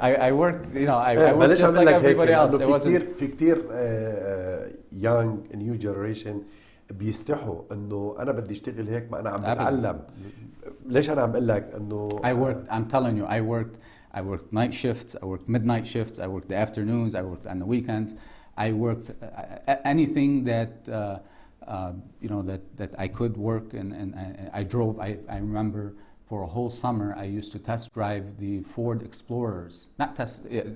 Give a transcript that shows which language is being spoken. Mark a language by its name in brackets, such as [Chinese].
[English] I worked, I worked just like everybody else. [Arabic] في كتير [English] young new generation [Arabic] بيستحوا انه انا بدي اشتغل هيك، ما انا عم بتعلم. ليش انا عم بقول لك انه [English] I'm telling you, I worked night shifts, I worked midnight shifts, I worked the afternoons, I worked on the weekends, I worked anything that you know, that I could work, and I drove. I remember for a whole summer I used to test drive the Ford Explorers. Not test.